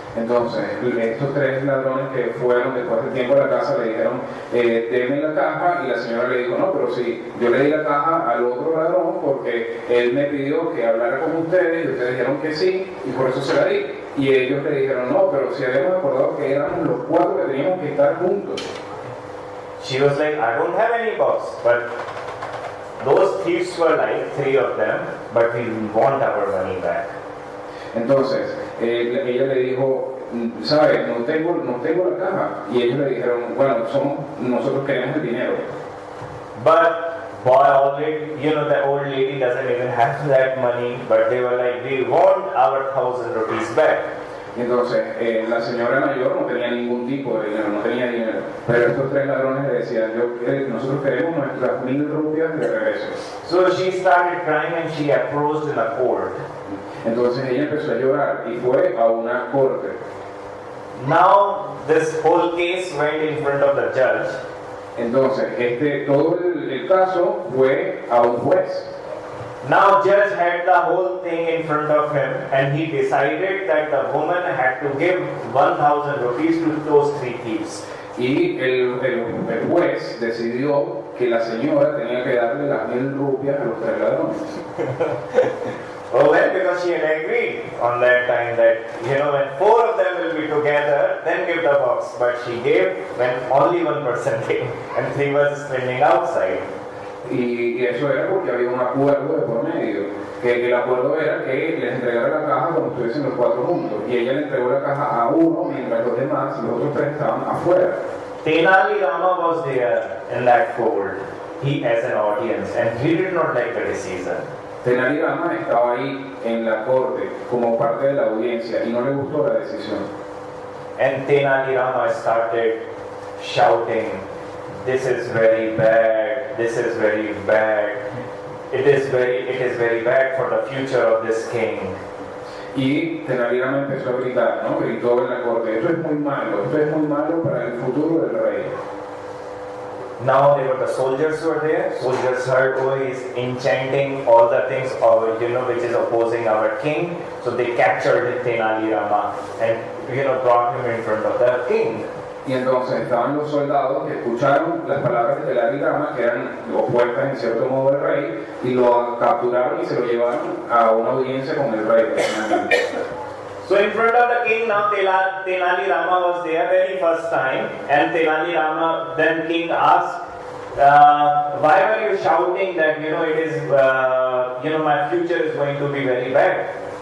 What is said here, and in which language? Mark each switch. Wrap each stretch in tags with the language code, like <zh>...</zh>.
<es>Entonces, estos 3 ladrones que fueron después de tiempo a la casa le dijeron, denme la caja, y la señora le dijo, no, pero sí, yo le di la caja al otro ladrón porque él me pidió que hablara con ustedes y ustedes dijeron que sí, y por eso se la di. Y ellos le dijeron, no, pero si habíamos acordado que éramos los 4 que teníamos que estar juntos.</es> <en>She was like, "I don't have any box, but those thieves were like 3 of them, but we want our money back."</en> <es>Entonces, ella le dijo, ¿sabes? No tengo la caja. Y ellos le dijeron, bueno, nosotros queremos el dinero.</es> <en>But boy, already, the old lady doesn't even have that money, but they were like, "We want our 1,000 rupees back."</en> <es>Entonces, la señora mayor no tenía ningún tipo de dinero, no tenía dinero. Pero estos 3 ladrones le decían, nosotros queremos nuestras 1,000 rupias de regreso.</es> <en>So she started crying and she approached in a court.</en> <es>Entonces ella empezó a llorar y fue a una corte.</es> <en>Now this whole case went in front of the judge.</en> <es>Entonces todo el caso fue a un juez.</es> <en>Now judge had the whole thing in front of him and he decided that the woman had to give 1,000 rupees to those 3 thieves.</en> <es>Y el juez decidió que la señora tenía que darle las 1,000 rupias a los 3 ladrones.</es> <en>Oh well, because she had agreed on that time that, when 4 of them will be together, then give the box. But she gave when only 1 person came and 3 was standing outside.</en> <es>Y eso era porque había un acuerdo de por medio, que el acuerdo era que les entregara la caja cuando estuviesen los 4 juntos, y ella le entregó la caja a uno mientras los demás, los otros 3 estaban afuera.</es> <en>Tenali Rama was there in that court, he as an audience, and he did not like the decision.</en> <es>Tenali Rama estaba ahí en la corte como parte de la audiencia y no le gustó la decisión.</es> <en>And Tenali Rama started shouting, "This is very bad, this is very bad, it is very bad for the future of this king."</en> <es>Y Tenali Rama empezó a gritar, ¿no? Gritó en la corte, esto es muy malo para el futuro del rey.</es> <en>Now there were the soldiers who were there. Soldiers heard, oh, he's enchanting all the things, which is opposing our king. So they captured Tenali Rama and brought him in front of the king.</en> <es>Y entonces estaban los soldados que escucharon las palabras de Tenali Rama, que eran opuestas en cierto modo al rey, y lo capturaron y se lo llevaron a una audiencia con el rey.</es> <en>So in front of the king now Tenali Rama was there very first time, and Tenali Rama, then king asked, why were you shouting that it is my future is going to be very bad?</en>